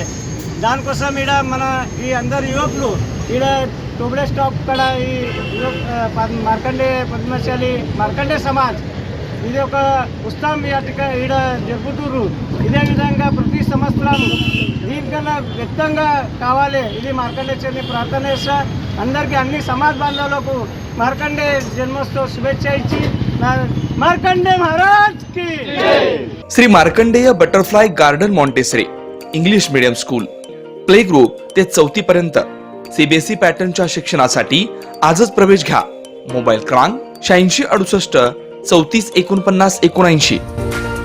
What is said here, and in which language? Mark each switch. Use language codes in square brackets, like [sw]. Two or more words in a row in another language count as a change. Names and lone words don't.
[te] దానికోసం ఇక్కడ మన ఈ అందరు యువకులు ఇక్కడ టోబడే స్టాప్ కడ ఈ మార్కండే పద్మశాలి మార్కండే సమాజ్ ఇది ఒక ఉత్సవం ఈడ జరుపుతున్నారు। ఇదే విధంగా ప్రతి సంవత్సరం దీనికన్నా వ్యక్తంగా కావాలి। ఇది మార్కండేయుని ప్రార్థన చేస్తా అందరికీ అన్ని సమాజ్ బాంధవులకు మార్కండే జన్మోత్సవ శుభేచ్ఛ ఇచ్చి మార్కండే [hi] महाराज की [mr] श्री मार्कंडेय [en] Butterfly Garden Montessori English Medium School Play Group [mr] ते 4थी पर्यंत सीबीएसई पॅटर्नच्या शिक्षणासाठी आजच प्रवेश घ्या। मोबाईल क्रमांक 8668 34 49 79।